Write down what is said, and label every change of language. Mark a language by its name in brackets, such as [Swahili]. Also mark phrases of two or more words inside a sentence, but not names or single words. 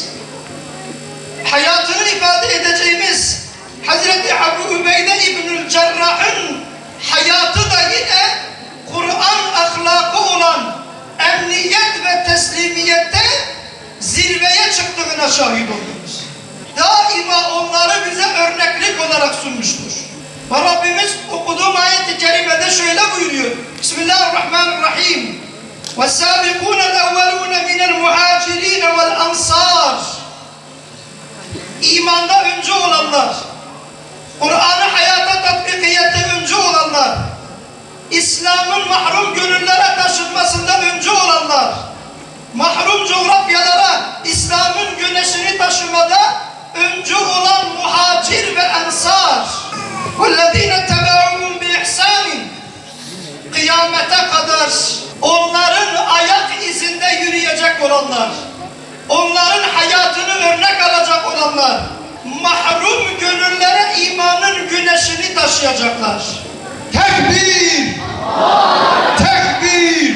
[Turkish] Hayatını ifade edeceğimiz Hazreti Ebu Ubeyde İbnül Cerrah'ın hayatı da yine Kur'an ahlakı olan emniyet ve teslimiyette zirveye çıktığına şahit oluyoruz. Daima onları bize örneklik olarak sunmuştur. Ve Rabbimiz okuduğum ayet-i kerimede şöyle buyuruyor. [Arabic] Bismillahirrahmanirrahim. وَالسَّابِقُونَ الْاَوَّلُونَ مِنَ الْمُهَاجِرِينَ وَالْاَنْصَارِ [Turkish] İmanda öncü olanlar, Kur'an'ı hayata tatbikiyette öncü olanlar, İslam'ın mahrum gönüllere taşınmasında öncü olanlar, mahrum coğrafyalara İslam'ın güneşini taşımada öncü olan muhacir ve ensar. [Arabic] وَالَّذ۪ينَ اتَّبَعُهُمْ بِإِحْسَانٍ [Turkish] Kıyamete kadar onların ayak izinde yürüyecek olanlar, onların hayatını örnek alacak olanlar, mahrum gönüllere imanın güneşini taşıyacaklar. Tekbir! Tekbir!